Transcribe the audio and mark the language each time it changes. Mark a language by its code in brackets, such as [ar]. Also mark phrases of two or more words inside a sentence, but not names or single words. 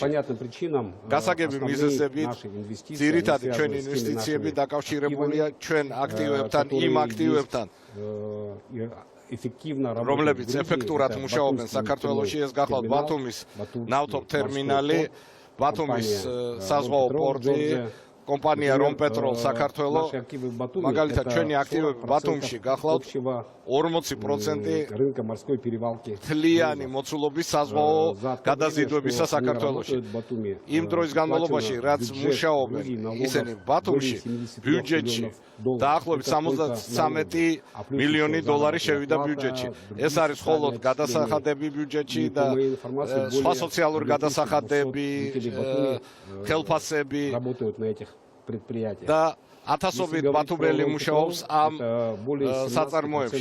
[ka] გასაგები მიზეზებით ძირითადი ჩვენი ინვესტიციები დაკავშირებულია ჩვენ აქტივებთან, იმ აქტივებთან, რომლებიც ეფექტურად მუშაობენ საქართველოში. ეს გახლავთ ბათუმის ნავთობ ტერმინალი, ბათუმის საზღვაო პორტი, კომპანია Rompetrol საქართველოს მაგალითად ჩვენი აქტივები ბათუმში გახლავთ 40% [ru] рынка морской перевалки. [ka] თლიანი მოცულობის საზღვაო გადაზიდვებისა საქართველოში. იმ დროის განმავლობაში, რაც მუშაობენ ისინი ბათუმში, ბიუჯეტში დაახლოებით 73 მილიონი დოლარი შევიდა ბიუჯეტში. ეს არის მხოლოდ გადასახადები ბიუჯეტში და სხვა სოციალური გადასახადები, ხელფასები და ათასობით ბათუმელი მუშაობს ამ საწარმოებში.